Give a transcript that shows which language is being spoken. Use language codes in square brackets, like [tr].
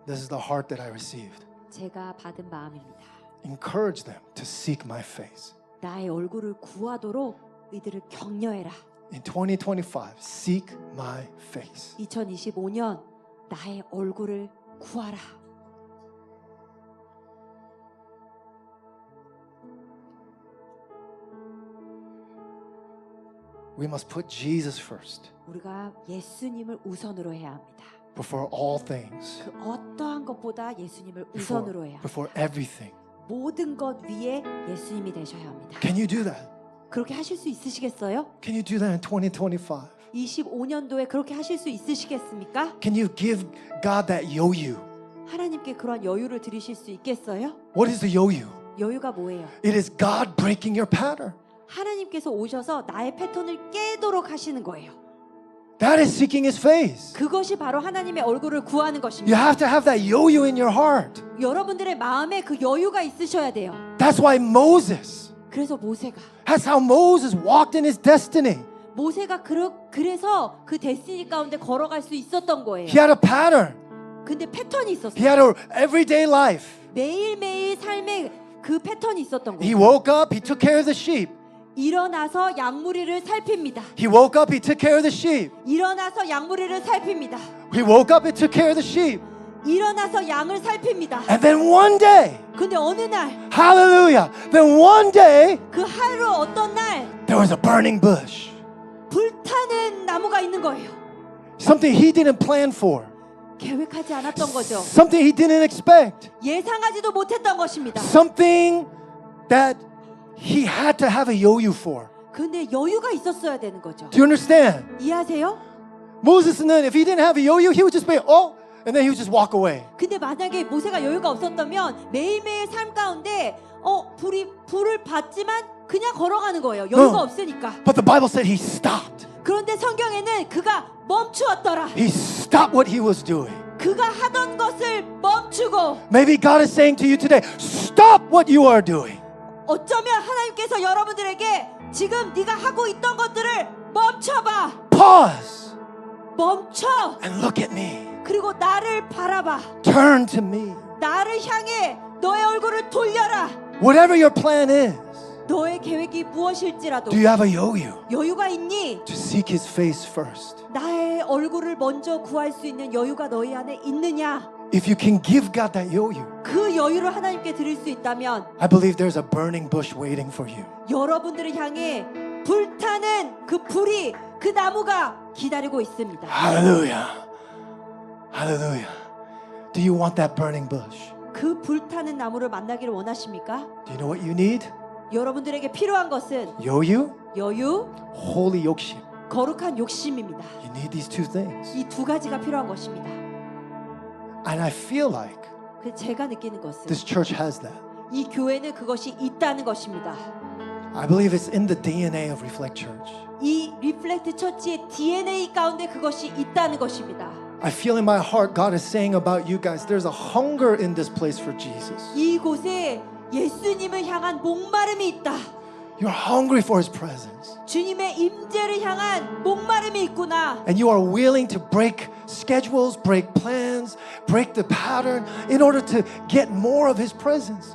[en] this is the heart that I received. [ko] 제가 받은 마음입니다. [en] Encourage them to seek my face. [ko] 나의 얼굴을 구하도록 이들을 격려해라. [en] In 2025, seek my face. [ko] 2025년 나의 얼굴을 구하라. [en] We must put Jesus first [ko] 우리가 예수님을 우선으로 해야 합니다. [en] before all things, [ko] 그 어떠한 것보다 예수님을 [en] before, [ko] 우선으로 해야 합니다. [en] before everything. [ko] 모든 것 위에 예수님이 되셔야 합니다. [en] Can you do that? [ko] 그렇게 하실 수 있으시겠어요? [en] Can you do that in 2025? [ko] 25년도에 그렇게 하실 수 있으시겠습니까? [en] Can you give God that yo-yo? [ko] 하나님께 그런 여유를 드리실 수 있겠어요? [en] What is the yo-yo? [ko] 여유가 뭐예요? [en] It is God breaking your pattern. [ko] 하나님께서 오셔서 나의 패턴을 깨도록 하시는 거예요. [en] That is seeking His face. [ko] 그것이 바로 하나님의 얼굴을 구하는 것입니다. [en] have to have that yo-yo in your heart. [ko] 여러분들의 마음에 그 여유가 있으셔야 돼요. [en] That's why Moses, [ko] 그래서 모세가 [en] that's how Moses walked in his destiny. [ko] 그래서 그 데스티니 가운데 걸어갈 수 있었던 거예요. [en] He had a pattern. [ko] 근데 패턴이 [en] He [ko] 있었어요. [en] had an everyday life. [ko] 매일매일 삶에 그 패턴이 있었던 [en] He [ko] 거예요. [en] woke up, he took care of the sheep. [ko] 일어나서 양무리를 살핍니다. [en] He woke up, he took care of the sheep. [ko] 일어나서 양무리를 살핍니다. [en] He woke up and took care of the sheep. [ko] 일어나서 양을 살핍니다. [en] And then one day, [ko] 근데 어느 날, [en] hallelujah, then one day, [ko] 그 하루 어떤 날 [en] there was a burning bush. [ko] 불타는 나무가 있는 거예요. [en] Something he didn't plan for. [ko] 계획하지 않았던 거죠. [en] Something he didn't expect. [ko] 예상하지도 못했던 것입니다. [en] Something that he had to have a yo-yo for. [ko] 근데 여유가 있었어야 되는 거죠. [en] Do you understand? [ko] 이해하세요? [en] Moses는 if he didn't have a yo-yo, he would just be, oh, and then he would just walk away. [ko] 근데 만약에 모세가 여유가 없었다면 매일매일 삶 가운데 불을 받지만 그냥 걸어가는 거예요. 여유가 없으니까. [en] But the Bible said he stopped. [ko] 그런데 성경에는 그가 멈추었더라. [en] He stopped what he was doing. [ko] 그가 하던 것을 멈추고. [en] Maybe God is saying to you today, stop what you are doing. [ko] 어쩌면 하나님께서 여러분들에게 지금 네가 하고 있던 것들을 멈춰봐. [en] Pause [ko] 멈춰. [en] and look at me. [ko] 그리고 나를 바라봐. [en] Turn to me. [ko] 나를 향해 너의 얼굴을 돌려라. [en] Whatever your plan is, [ko] 너의 계획이 무엇일지라도 [en] do you have a yo-yo [ko] 여유가 있니? [en] to seek his face first? [ko] 나의 얼굴을 먼저 구할 수 있는 여유가 너희 안에 있느냐? [en] If you can give God that yo-yo, [ko] 그 여유를 하나님께 드릴 수 있다면 [en] I believe there's a burning bush waiting for you. [ko] 여러분들을 향해 불타는 그 불이 그 나무가 기다리고 있습니다. [en] Hallelujah. Hallelujah. Do you want that burning bush? [ko] 그 불타는 나무를 만나기를 원하십니까? [en] Do you know what you need? [ko] 여러분들에게 필요한 것은 [en] Yo-yo, [ko] 여유, [en] holy [ko] 욕심. 거룩한 욕심입니다. [en] You need these two things. [ko] 이 두 가지가 필요한 것입니다. [en] And I feel like [ko] 그 제가 느끼는 것은 [en] this church has that. [ko] 이 교회는 그것이 있다는 것입니다. [en] I believe it's in the DNA of Reflect Church. [ko] 이 리플렉트 처치의 DNA 가운데 그것이 있다는 것입니다. [en] I feel in my heart God is saying about you guys, there's a hunger in this place for Jesus. [ko] 이곳에 예수님을 향한 목마름이 있다. [en] You're hungry for His presence. [ko] 주님의 임재를 향한 목마름이 있구나. [en] And you are willing to break schedules, break plans, break the pattern in order to get more of His presence.